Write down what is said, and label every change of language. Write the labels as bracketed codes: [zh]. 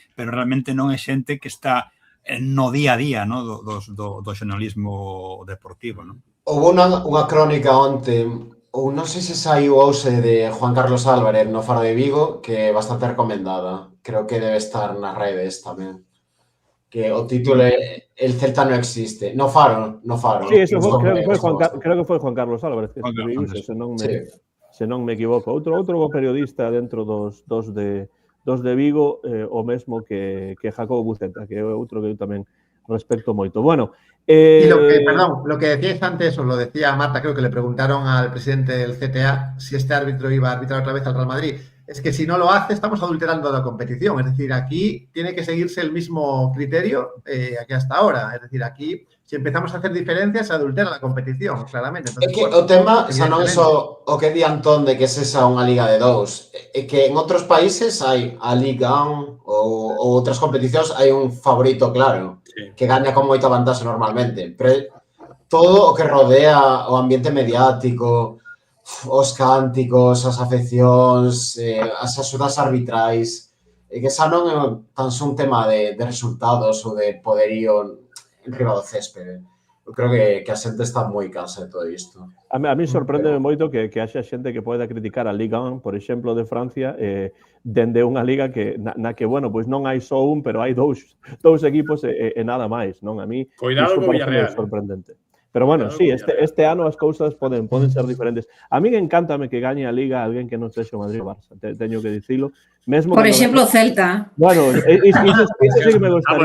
[gl] Pero realmente non é xente que está no día a día, ¿no? do xornalismo deportivo, ¿no? Houve unha crónica onte, ou non sei se saiu hoxe, de Juan Carlos Álvarez no Faro de Vigo, que é bastante recomendada. Creo que debe estar nas redes tamén. Que o título é [es] El Celta no existe. [gl] No Faro. Sí, eso creo que foi Juan Carlos Álvarez que escribiu iso, se non me equivoco. Outro bo periodista dentro dos de Vigo, o mesmo que Jacobo Buceta, que é outro que eu tamén respecto moito. Bueno, [es] y lo que decíais antes, os lo decía Marta, creo que le preguntaron al presidente del CTA si este árbitro iba a arbitrar otra vez al Real Madrid. Es que si no lo hace, estamos adulterando la competición. Es decir, aquí tiene que seguirse el mismo criterio que hasta ahora. Es decir, aquí, si empezamos a hacer diferencias, se adultera la competición, claramente. Entonces, [gl] é que o tema, xa non é só o que di Antón de que sexa unha liga de dous, é que en outros países hai a Liga 1 ou outras competicións, hai un favorito claro, que gaña con moita vantaxe normalmente. Pero todo o que rodea o ambiente mediático, os cánticos, as afeccións, as axudas arbitrais, que xa non é tan só un tema de resultados ou de poderío en riba do céspede. Eu creo que a xente está moi cansa de todo isto. A mí sorprende moito que haxa xente que poida criticar a Liga 1, por exemplo, de Francia, dende unha liga na que, bueno, pois non hai só un, pero hai dous equipos e nada máis, non? A mí Cuidado co Villarreal. Sorprendente. Pero bueno, sí, este ano as cousas poden ser diferentes. A mí encántame que gañe a Liga alguén que non sexa o Madrid ou Barça, teño que dicilo. Mesmo por exemplo, Celta. Bueno, iso sí que me gustaría.